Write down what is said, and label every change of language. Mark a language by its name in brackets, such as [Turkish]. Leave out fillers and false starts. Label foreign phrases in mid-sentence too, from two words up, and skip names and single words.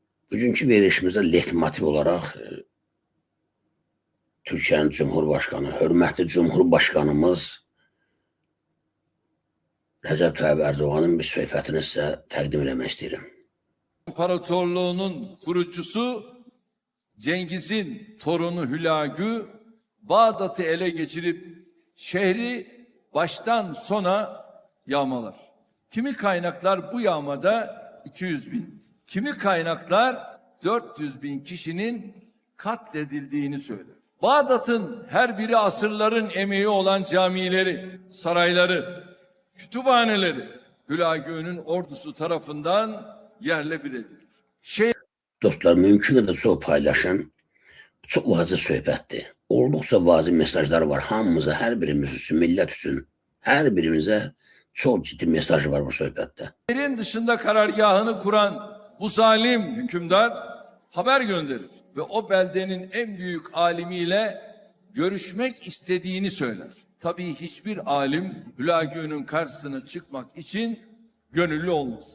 [Azerbaijani] Bugünkü verilişimizdə leitmotiv olaraq Türkiyənin Cumhurbaşqanı, hörmətli Cumhurbaşqanımız Rəcəb Tayyip Erdoğan'ın bir söhbətini sizə təqdim etmək istəyirəm. [Turkish] İmparatorluğunun kurucusu Cengiz'in torunu Hülagü Bağdat'ı ele geçirip şehri baştan sona yağmalar. Kimi kaynaklar bu yağmada 200 bin, kimi kaynaklar 400 bin kişinin katledildiğini söyler. Bağdat'ın her biri asırların emeği olan camileri, sarayları, kütüphaneleri Hülagü'nün ordusu tarafından yerle bir edilir. [Azerbaijani] Dostlar, mümkün qədər çox paylaşın. Çox vacib söhbətdir. Olduqca vacib mesajlar var. Hamımıza, hər birimiz üçün, millət üçün, hər birimizə [Turkish] çok ciddi [Azerbaijani] mesaj var bu söhbətdə. [Turkish] Yerin dışında karargahını kuran bu zalim hükümdar haber gönderir ve o beldenin en büyük alimiyle görüşmek istediğini söyler. Tabii hiçbir alim Hülagü'nün karşısına çıkmak için gönüllü olmaz.